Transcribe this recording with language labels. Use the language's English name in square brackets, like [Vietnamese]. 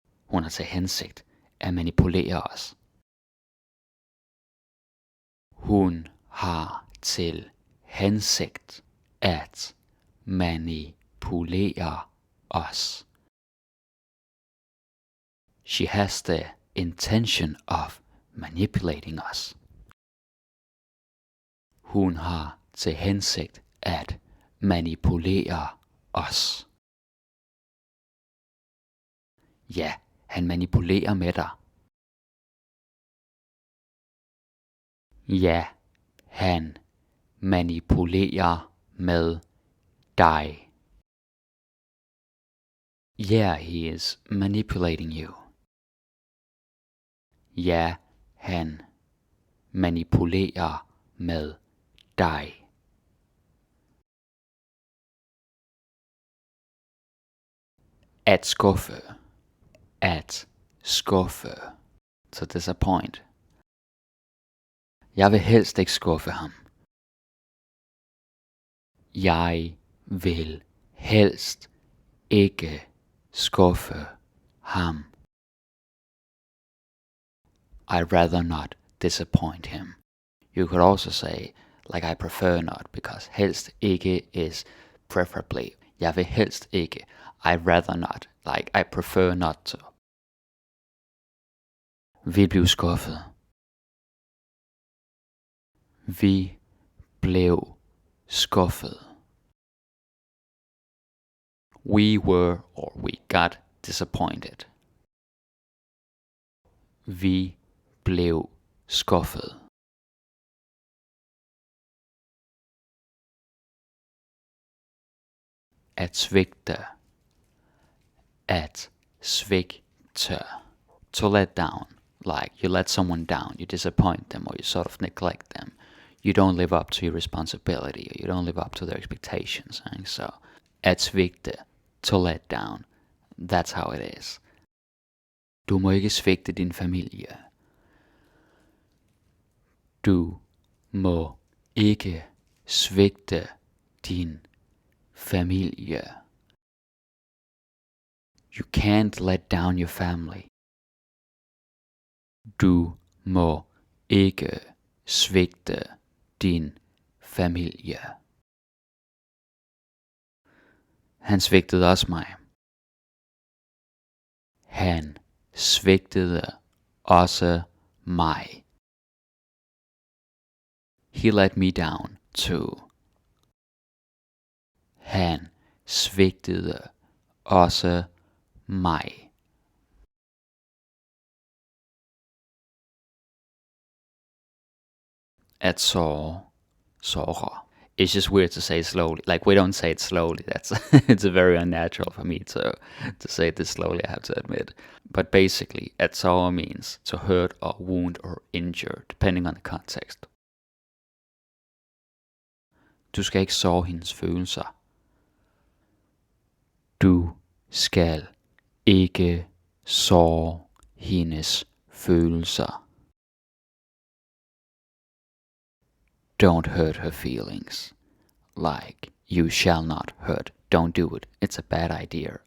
[Danish] Hun har til hensigt at manipulere os. Hun har til hensigt at manipulere os. [English] She has the intention of manipulating us. [Danish] Hun har til hensigt at manipulere os. Ja, han manipulerer med dig. Ja, han manipulerer med dig. [English] Yeah, he is manipulating you. [Danish] Ja, han manipulerer med dig. At skuffe. At skuffe. [English] To disappoint. [Danish] Jeg vil helst ikke skuffe ham. Jeg vil helst ikke skuffe ham. [English] I'd rather not disappoint him. You could also say, like I prefer not, because [Danish] helst ikke [English] is preferably. [Danish] Jeg vil helst ikke. [English] I'd rather not, like I prefer not to. [Danish] Vi blev skuffet. Vi blev skuffet. [English] We were or we got disappointed. [Danish] Vi blev skuffet. At svigte. At svigte. [English] To let down. Like you let someone down, you disappoint them, or you sort of neglect them. You don't live up to your responsibility, or you don't live up to their expectations. And so, at svigte, to let down. That's how it is. [Danish] Du må ikke svigte din familie. Du må ikke svigte din familie. [English] You can't let down your family. [Danish] Du må ikke svigte din familie. Han svigtede også mig. Han svigtede også mig. [English] He let me down too. [Danish] Han svigtede også mig. At såre. [English] It's just weird to say slowly. Like we don't say it slowly. That's it's very unnatural for me to say this slowly, I have to admit. But basically, at såre means to hurt or wound or injure, depending on the context. [Danish] Du skal ikke såre hendes følelser. Du skal ikke såre hendes følelser. [English] Don't hurt her feelings. Like, you shall not hurt. Don't do it. It's a bad idea.